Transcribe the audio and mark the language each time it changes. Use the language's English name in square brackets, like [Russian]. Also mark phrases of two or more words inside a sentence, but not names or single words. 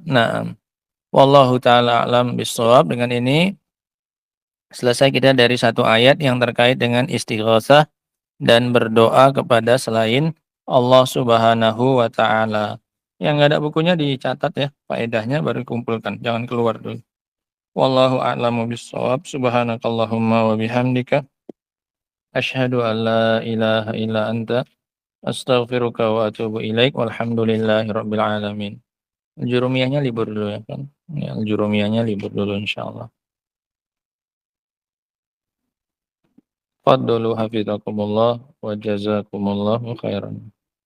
[Indonesian] Nah, [Arabic] والله تعالى أعلم بالصواب. [Indonesian] Dengan ini selesai kita dari satu ayat yang terkait dengan istighosah dan berdoa kepada selain Allah [Arabic] سبحانه وتعالى. [Indonesian] Yang nggak ada bukunya dicatat ya, faedahnya baru kumpulkan. Jangan keluar dulu. [Arabic] والله أعلم بالصواب. سبحانك اللهم وبحمدك أشهد أن لا إله إلا أنت أستغفرك وأتوب إليك. والحمد لله رب العالمين. [Indonesian] Jurumiyahnya libur dulu ya kan. Ya, jurumiyahnya libur dulu insyaallah. [Arabic] فضل حفظكم الله وجزاكم الله خيرا.